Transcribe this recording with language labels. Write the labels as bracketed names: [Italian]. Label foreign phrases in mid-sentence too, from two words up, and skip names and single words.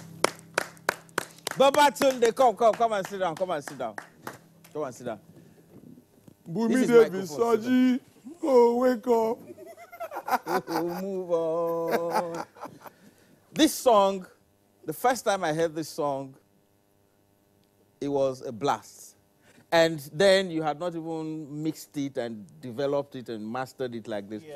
[English] Baba Tunde, come and sit down, come and sit down. Come and sit down. Bumi David, Soji, go wake up. Move on. This song, the first time I heard this song, it was a blast. And then you had not even mixed it and developed it and mastered it like this.